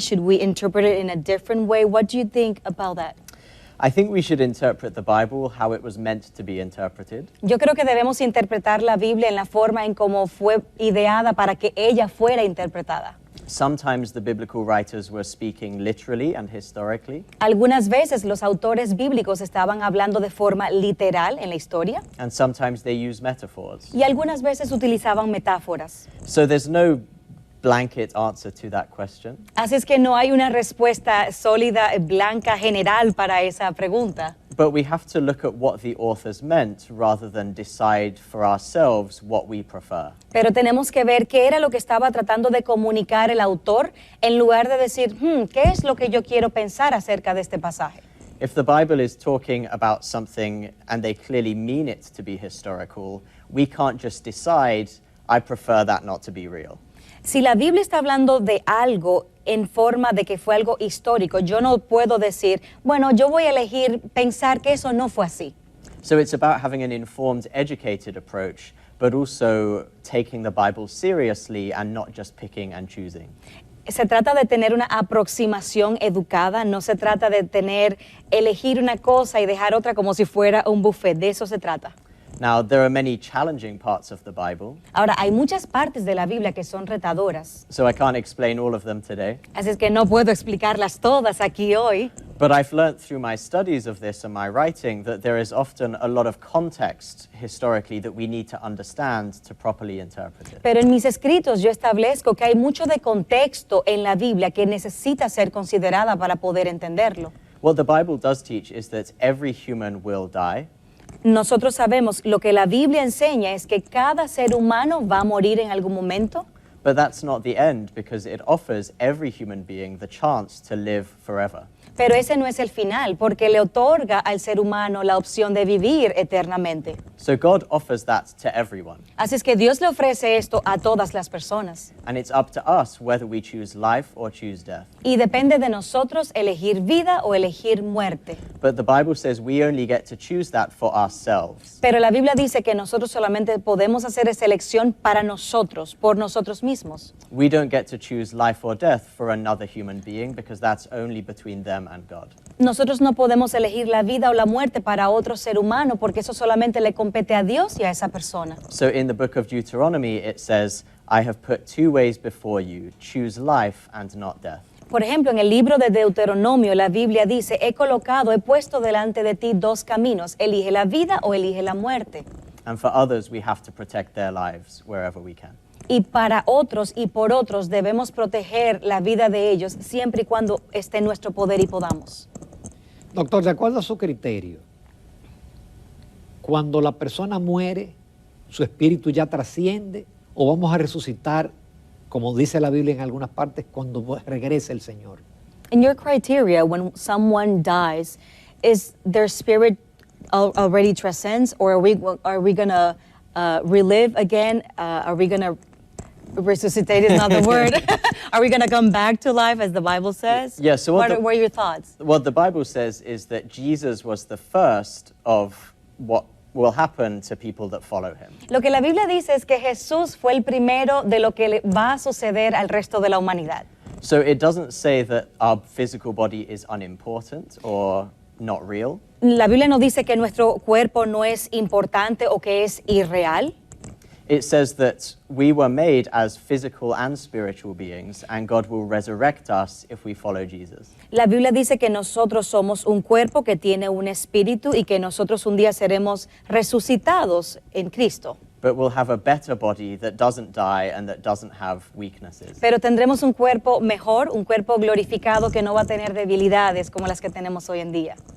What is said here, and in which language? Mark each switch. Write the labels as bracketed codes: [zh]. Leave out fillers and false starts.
[en] Should we interpret it in a different way? What do you think about that? I think we should interpret the Bible how it was meant to be interpreted. [es] Yo creo que debemos interpretar la Biblia en la forma en cómo fue ideada para que ella fuera interpretada. [en] Sometimes the biblical writers were speaking literally and historically. [es] Algunas veces los autores bíblicos estaban hablando de forma literal en la historia [en] And sometimes they use metaphors. [es] y algunas veces utilizaban metáforas. [en] So there's no blanket answer to that question. [es] Así es que no hay una respuesta sólida, blanca, general para esa pregunta. [en] But we have to look at what the authors meant rather than decide for ourselves what we prefer. [es] Pero tenemos que ver qué era lo que estaba tratando de comunicar el autor en lugar de decir, ¿qué es lo que yo quiero pensar acerca de este pasaje? [en] If the Bible is talking about something and they clearly mean it to be historical, we can't just decide, I prefer that not to be real. [es] Si la Biblia está hablando de algo en forma de que fue algo histórico, yo no puedo decir, bueno, yo voy a elegir pensar que eso no fue así. [en] So it's about having an informed, educated approach, but also taking the Bible seriously and not just picking and choosing. [es] Se trata de tener una aproximación educada, no se trata de elegir una cosa y dejar otra como si fuera un buffet, de eso se trata. [en] Now, there are many challenging parts of the Bible, [es] Ahora, hay muchas partes de la Biblia que son retadoras, [en] so I can't explain all of them today. [es] así es que no puedo explicarlas todas aquí hoy. [en] But I've learnt through my studies of this and my writing that there is often a lot of context historically that we need to understand to properly interpret it. [es] Pero en mis escritos yo establezco que hay mucho de contexto en la Biblia que necesita ser considerada para poder entenderlo. [en] What the Bible does teach is that every human will die, [es] Nosotros sabemos, lo que la Biblia enseña es que cada ser humano va a morir en algún momento, [en] but that's not the end because it offers every human being the chance to live forever. [es] pero ese no es el final, porque le otorga al ser humano la opción de vivir eternamente. [en] So God offers that to everyone, [es] Así es que Dios le ofrece esto a todas las personas. [en] and it's up to us whether we choose life or choose death. [es] Y depende de nosotros elegir vida o elegir muerte. [en] But the Bible says we only get to choose that for ourselves. [es] Pero la Biblia dice que nosotros solamente podemos hacer esa elección para nosotros, por nosotros mismos. [en] We don't get to choose life or death for another human being because that's only between them and God. [es] Nosotros no podemos elegir la vida o la muerte para otro ser humano porque eso solamente le compete a Dios y a esa persona. [en] So in the book of Deuteronomy, it says, I have put two ways before you, choose life and not death. [es] Por ejemplo, en el libro de Deuteronomio, la Biblia dice, he puesto delante de ti dos caminos, elige la vida o elige la muerte. [en] And for others, we have to protect their lives wherever we can. [es] Y para otros y por otros debemos proteger la vida de ellos siempre y cuando esté en nuestro poder y podamos. Doctor, de acuerdo a su criterio, cuando la persona muere, su espíritu ya trasciende o vamos a resucitar, como dice la Biblia en algunas partes, cuando regrese el Señor. [en] In your criteria, when someone dies, is their spirit already transcends, or are we gonna relive again? Are we gonna resuscitate is not the word. Are we gonna come back to life as the Bible says? Yeah, so what are your thoughts? What the Bible says is that Jesus was the first of what will happen to people that follow him. [es] Lo que la Biblia dice es que Jesús fue el primero de lo que le va a suceder al resto de la humanidad. [en] So it doesn't say that our physical body is unimportant or not real. [es] La Biblia no dice que nuestro cuerpo no es importante o que es irreal. [en] It says that we were made as physical and spiritual beings, and God will resurrect us if we follow Jesus. [es] La Biblia dice que nosotros somos un cuerpo que tiene un espíritu y que nosotros un día seremos resucitados en Cristo. [en] But we'll have a better body that doesn't die and that doesn't have weaknesses. [es] Pero tendremos un cuerpo mejor, un cuerpo glorificado que no va a tener debilidades como las que tenemos hoy en día.